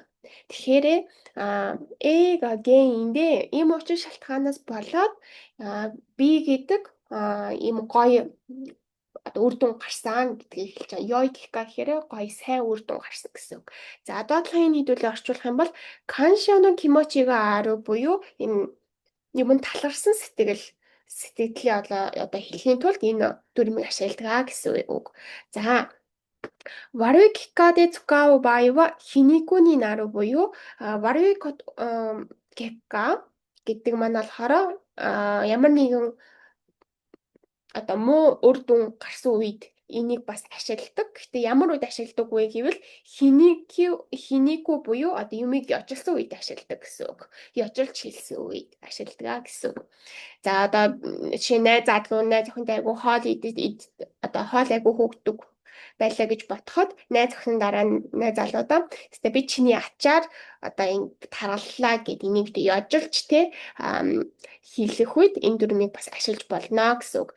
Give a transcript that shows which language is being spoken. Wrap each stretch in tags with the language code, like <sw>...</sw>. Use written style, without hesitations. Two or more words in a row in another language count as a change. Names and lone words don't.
<mn>Тэгэхээр</mn> <ja>が原因で</ja> <mn>ийм учир шалтгаанаас болоод би гэдэг ийм гоё үр дүн гарсан гэдгийг хэлж байгаа.</mn> <ja>良い結果</ja> <mn>гэхээр гоё сайн үр дүн гарсан гэсэн үг. За доотлохын хэдүүлээ орчуулах юм бол</mn> <ja>感謝の気持ちがある</ja> <mn>буюу энэ юмд таларсан сэтгэлээ одоо хэлхийн тулд энэ дүрмийг ашигладаг гэсэн үг. За</mn> <ja>悪い結果で使う場合は皮肉になる</ja> <mn>буюу</mn> <ja>悪い結果</ja> <mn>гэдэг маань болохоор ямар нэгэн одоо муу үр дүн гарсан үед энийг бас ашигладаг. Гэтэ ямар үед ашигладаг вэ гэвэл хинику буюу одоо юмыг яжилсан үед ашигладаг гэсэн үг. Яжилж хэлсэн үед ашигладаг гэсэн үг. За одоо жишээ найз залуу найз охинтой айгу хоол одоо хоол айгу хөөгдөг байлаа гэж бодоход найз охин дараа найз залуудаа "Гэтэ би чиний ачаар одоо ингэ таргаллаа" гэд энийг яжилж те хийх үед энэ дүрмийг бас ашиглаж болно гэсэн үг.</mn>